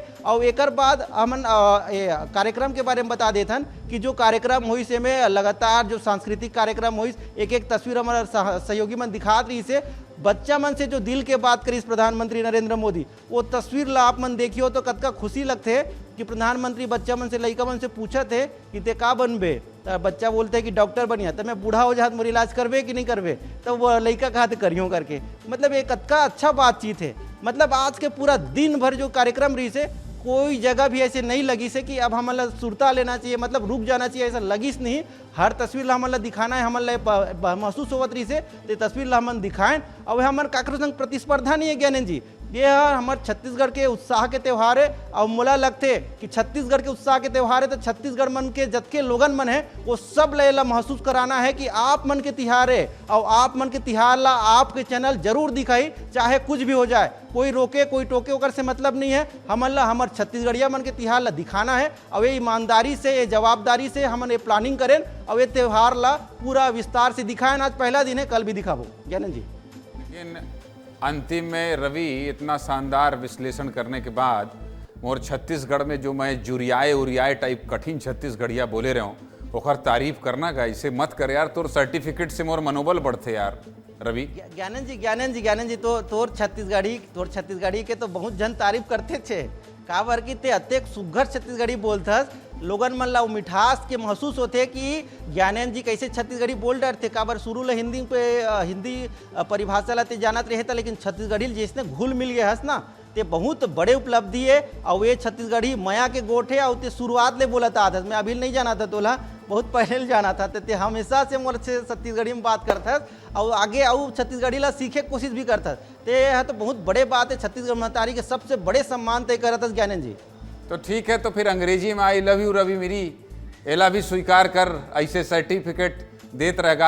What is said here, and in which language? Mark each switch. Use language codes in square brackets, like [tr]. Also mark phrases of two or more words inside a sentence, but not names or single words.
[hne] और एक बाद हम कार्यक्रम के बारे में बता देते हैं कि जो कार्यक्रम हुई से में लगातार जो सांस्कृतिक कार्यक्रम हुई, एक तस्वीर हमारे सहयोगी मन दिखा रही से, बच्चा मन से जो दिल के बात करी प्रधानमंत्री नरेंद्र मोदी, वो तस्वीर ला आप मन देखियो तो कद का खुशी लगते है कि प्रधानमंत्री बच्चा मन से लड़का मन से पूछा थे कि ते का बनबे, तो बच्चा बोलते हैं कि डॉक्टर बनिया, तो मैं बूढ़ा हो जात मोर इलाज करबे कि नहीं करबे, तो वो लड़का कहा करियो करके, मतलब एक कद का अच्छा बातचीत है। मतलब आज के पूरा दिन भर जो कार्यक्रम रही से कोई जगह भी ऐसे नहीं लगी से कि अब हमारा सुरता लेना चाहिए, मतलब रुक जाना चाहिए, ऐसा लगिस नहीं। हर तस्वीर ला हमारा दिखाना है, हमारा महसूस होवत रही से तो तस्वीर ला हम दिखाएं। और हमारे काकरो संग प्रतिस्पर्धा नहीं है ज्ञानंद जी, ये हमारे छत्तीसगढ़ के उत्साह के त्यौहार है। और मोला लगते कि छत्तीसगढ़ के उत्साह के त्यौहार है तो छत्तीसगढ़ मन के जतके लोगन मन है वो सब ला महसूस कराना है कि आप मन के तिहार है और आप मन के तिहार ला आपके चैनल जरूर दिखाई, चाहे कुछ भी हो जाए, कोई रोके कोई टोके ओकर से मतलब नहीं है। हमारे छत्तीसगढ़िया मन के तिहार ला दिखाना है और ये ईमानदारी से, ये जवाबदारी से हम ये प्लानिंग करें और ये त्यौहार ला पूरा विस्तार से दिखाएं। आज पहला दिन है, कल भी दिखाबो ज्ञानंद जी। लेकिन अंतिम में रवि इतना शानदार विश्लेषण करने के बाद मोर छत्तीसगढ़ में जो मैं जुरियाए टाइप कठिन छत्तीसगढ़िया बोले रहे हूँ ओकर तारीफ करना का, इसे मत कर यार, तोर सर्टिफिकेट से मोर मनोबल बढ़ते यार रवि। ज्ञानंद जी तो तोर छत्तीसगढ़ी के तो बहुत जन तारीफ करते थे, काबर की ते अत्यक सुघर छत्तीसगढ़ी बोलथस, लोगन मन ला मिठास के महसूस होते कि ज्ञानंद जी कैसे छत्तीसगढ़ी बोल रहे थे। काबर शुरू ला हिंदी परिभाषा ला ते जानत रहे था, लेकिन छत्तीसगढ़ी जिसने घुल मिल गया हस ना, ते बहुत बड़े उपलब्धि है। और ये छत्तीसगढ़ी मया के गोठ है और ते शुरुआत ले बोला था, मैं अभी नहीं जाना था, तोला बहुत पहले जाना था, ते हमेशा से मोर से छत्तीसगढ़ी में बात करता और आगे और छत्तीसगढ़ी ला सीखे की कोशिश भी करता। ते यह तो बहुत बड़े बात है, छत्तीसगढ़ महतारी के सबसे बड़े सम्मान तय करता ज्ञानंद जी। तो ठीक है, तो फिर अंग्रेजी में [en] I love you [hne] रवि मेरी एला भी स्वीकार कर, ऐसे सर्टिफिकेट देते रहेगा।